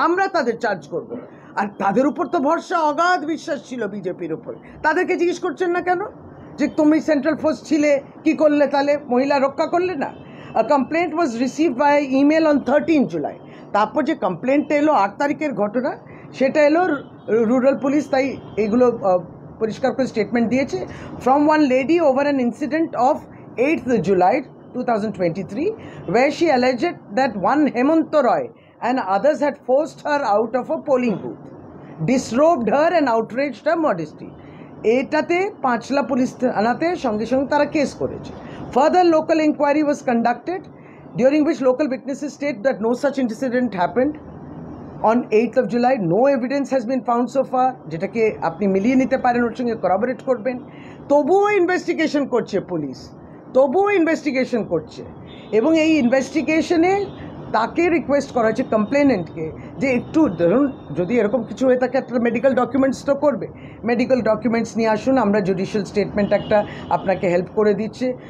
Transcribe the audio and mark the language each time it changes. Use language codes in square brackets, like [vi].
[bn] আমরা তাদের চার্জ করব। আর তাদের উপর তো ভরসা, অগাধ বিশ্বাস ছিল বিজেপির উপর, তাদেরকে জিজ্ঞেস করছেন না কেন যে তুমি সেন্ট্রাল ফোর্স ছিলে, কি করলে, তাহলে মহিলা রক্ষা করলে না? [en] A complaint was received by email on 13 July. [bn] তারপর যে কমপ্লেন্টটা এলো 8 তারিখের ঘটনা, সেটা এলো রুরাল পুলিশ, তাই এগুলো পরিষ্কার করে স্টেটমেন্ট দিয়েছে। [en] From one lady over an incident of 8th July 2023 where she alleged that one Hemant Roy and others had forced her out of a polling booth, disrobed her and outraged her modesty. [bn] এটাতে Panchla police থানাতে সঙ্গে সঙ্গে তারা case করেছে। [en] Further local inquiry was conducted, during which local witnesses state that no such incident happened. On 8th of July, no evidence has been found so far, [bn] যেটাকে আপনি মিলিয়ে নিতে পারেন, ওর সঙ্গে corroborate করবেন। তবুও ইনভেস্টিগেশন করছে পুলিশ, তবুও ইনভেস্টিগেশন করছে, এবং এই ইনভেস্টিগেশনে তাকে রিকোয়েস্ট করা হয়েছে, কমপ্লেনেন্টকে, যে একটু ধরুন যদি এরকম কিছু হয়ে থাকে একটা মেডিকেল ডকুমেন্টস তো করবে, মেডিকেল ডকুমেন্টস নিয়ে আসুন, আমরা জুডিশিয়াল স্টেটমেন্ট একটা আপনাকে হেল্প করে দিচ্ছে।